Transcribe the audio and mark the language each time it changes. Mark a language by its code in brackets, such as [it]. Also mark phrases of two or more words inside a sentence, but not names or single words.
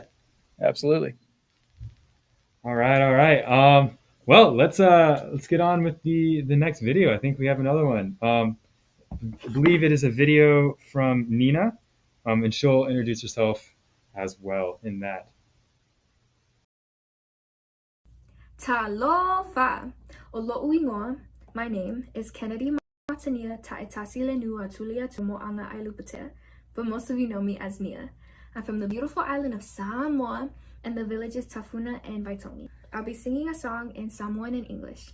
[en] Absolutely. All right, all right. Well, let's get on with the next video. I think we have another one. I believe it is a video from Nina, and she'll introduce herself as well in that. Talofa. [sm] Olo uingoa. [en] My name is Kennedy Martinia Taitasi Lenua Tulia Tumoanga Ailupate, but most of you know me as Nia. I'm from the beautiful island of Samoa and the villages Tafuna and Vaitoni. I'll be singing a song in Samoan and English.